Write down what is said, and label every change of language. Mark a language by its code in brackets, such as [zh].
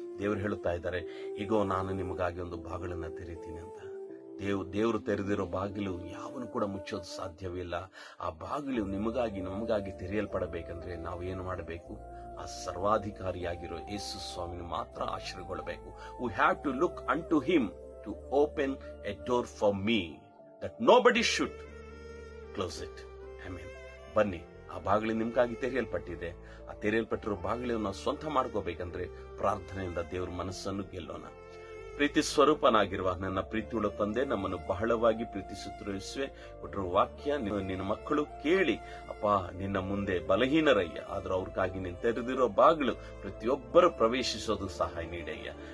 [kn] ದೇವರು ಹೇಳುತ್ತಾ ಇದ್ದಾರೆ, ಈಗೋ ನಾನು ನಿಮಗಾಗಿ ಒಂದು ಬಾಗಿಲನ್ನು ತೆರೀತೀನಿ ಅಂತ. ದೇವರು ತೆರೆದಿರೋ ಬಾಗಿಲು ಯಾವನು ಕೂಡ ಮುಚ್ಚೋದು ಸಾಧ್ಯವಿಲ್ಲ. ಆ ಬಾಗಿಲು ನಿಮಗಾಗಿ, ನಮಗಾಗಿ ತೆರೆಯಲ್ಪಡಬೇಕಂದ್ರೆ ನಾವು ಏನು ಮಾಡಬೇಕು? ಆ ಸರ್ವಾಧಿಕಾರಿಯಾಗಿರೋ ಯೇಸು ಸ್ವಾಮಿನ ಮಾತ್ರ ಆಶ್ರಯಗೊಳ್ಳಬೇಕು. [en] We have to look unto him to open a door for me, that nobody should close it. [kn] Amen. ಬನ್ನಿ, ಆ ಬಾಗಿಲು ನಿಮ್ಗಾಗಿ ತೆರೆಯಲ್ಪಟ್ಟಿದೆ. ಆ ತೆರೆಯಲ್ಪಟ್ಟಿರೋ ಬಾಗಿಲನ್ನು ನಾವು ಸ್ವಂತ ಮಾಡ್ಕೋಬೇಕಂದ್ರೆ ಪ್ರಾರ್ಥನೆಯಿಂದ ದೇವರ ಮನಸ್ಸನ್ನು ಗೆಲ್ಲೋಣ. ಪ್ರೀತಿ ಸ್ವರೂಪನಾಗಿರುವ ನನ್ನ ಪ್ರೀತಿಯುಳ್ಳ ತಂದೆ, ನಮ್ಮನ್ನು ಬಹಳವಾಗಿ ಪ್ರೀತಿಸುತ್ತಿರುವ ಯೇಸುವೇ, ಕೊಟ್ಟಿರುವ ವಾಕ್ಯ ನಿನ್ನ ಮಕ್ಕಳು ಕೇಳಿ, ಅಪ್ಪ ನಿನ್ನ ಮುಂದೆ ಬಲಹೀನರಯ್ಯ, ಆದ್ರೂ ಅವ್ರಿಗಾಗಿ ನೀನು ತೆರೆದಿರೋ ಬಾಗಿಲು ಪ್ರತಿಯೊಬ್ಬರು ಪ್ರವೇಶಿಸೋದು ಸಹಾಯ ನೀಡಯ್ಯ.